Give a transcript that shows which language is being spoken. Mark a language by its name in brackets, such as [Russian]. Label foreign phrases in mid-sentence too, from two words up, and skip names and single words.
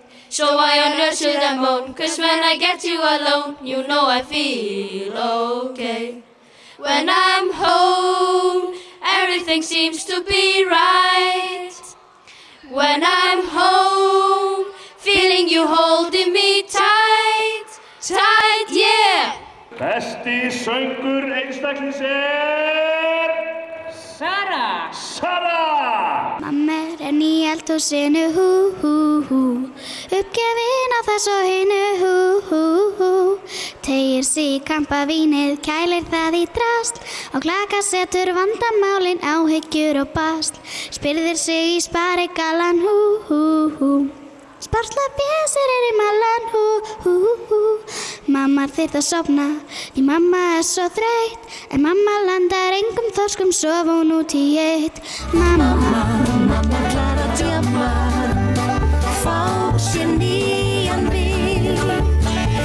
[English] So why on earth should I moan? 'Cause when I get you alone, you know I feel okay. When I'm home, everything seems to be right. When I'm home, feeling you holding me tight, tight, yeah. [Icelandic] Besti söngur einstaklings Sara. Mamma enn í eldhúsinu, hú, hú, hú. Uppgefin á þessu og hinu, hú, hú, hú. Teygir sig í kampavínið, kælir það í drasl. Og klaka setur vandamálin, áhyggjur og basl. Spyrðir sig í sparigallan, hú, hú, hú. Sparsla bjösir í mallan, hú, hú, hú. Mamma þyrft að sofna, því mamma svo þreytt. En mamma landar engum þorskum, sof hún út í eitt. Mamma ætlar að djamma, fá sér nýjan bíl.